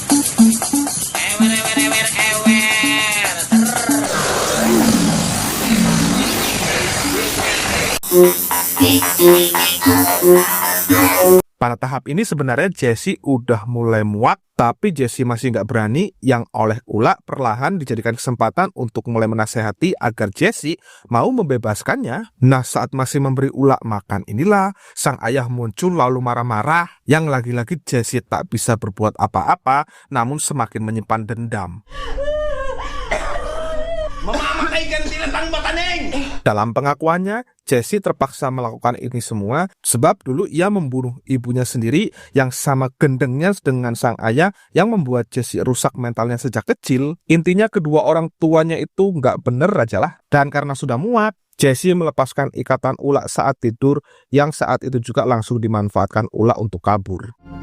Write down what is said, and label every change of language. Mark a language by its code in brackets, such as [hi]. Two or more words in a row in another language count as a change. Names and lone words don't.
[id] Pada tahap ini sebenarnya Jesse udah mulai muak, tapi Jesse masih nggak berani, yang oleh Ula perlahan dijadikan kesempatan untuk mulai menasehati agar Jesse mau membebaskannya. Nah, saat masih memberi Ula makan inilah sang ayah muncul lalu marah-marah, yang lagi-lagi Jesse tak bisa berbuat apa-apa, namun semakin menyimpan dendam. [tl] Mamamatay ka ng tinatang mataneng! [id] Dalam pengakuannya, Jesse terpaksa melakukan ini semua sebab dulu ia membunuh ibunya sendiri yang sama gendengnya dengan sang ayah, yang membuat Jesse rusak mentalnya sejak kecil. Intinya kedua orang tuanya itu nggak bener aja lah. Dan karena sudah muak, Jesse melepaskan ikatan Ula saat tidur, yang saat itu juga langsung dimanfaatkan Ula untuk kabur.